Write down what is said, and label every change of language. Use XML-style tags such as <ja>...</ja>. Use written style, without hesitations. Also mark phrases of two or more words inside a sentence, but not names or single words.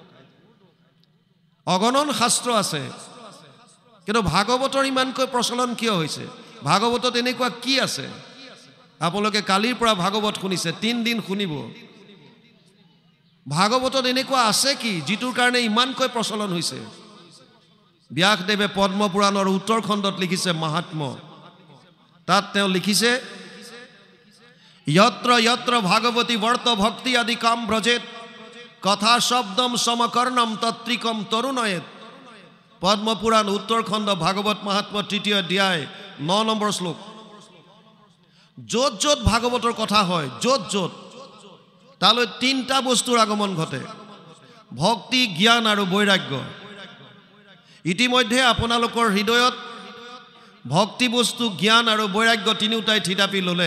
<as>অগণন শাস্ত্ৰ আছে কিন্তু ভাগৱতৰ ইমানকৈ প্ৰচলন কিয় হৈছে ভাগৱতত এনেকুৱা কি আছে আপোনালোকে কালিৰ পৰা ভাগৱত শুনিছে 3 দিন শুনিব ভাগৱতত এনেকুৱা আছে কি যিটোৰ কাৰণে ইমানকৈ প্ৰচলন হৈছে ব্যাসদেৱে পদ্ম পুৰাণৰ উত্তৰ খণ্ডত লিখিছে মহাত্ম তাত তেওঁ লিখিছে</as> <sa>यत्र यत्र भागवती वर्त भक्ति आदि काम ब्रजेत कथा शब्दम समकर्णम तत्रिकम तरुणयत पद्म पुराण उत्तर खंड भागवत महात्मा तृतीय अध्याय 9</sa> <as>নম্বৰ শ্লোক য'ত য'ত ভাগৱতৰ কথা হয় য'ত য'ত তালৈ তিনিটা বস্তুৰ আগমন ঘটে, ভক্তি, জ্ঞান আৰু বৈৰাগ্য। ইতিমধ্যে আপোনালোকৰ হৃদয়ত ভক্তি বস্তু, জ্ঞান আৰু বৈৰাগ্য তিনিওটাই থিতাপি ল'লে।</as>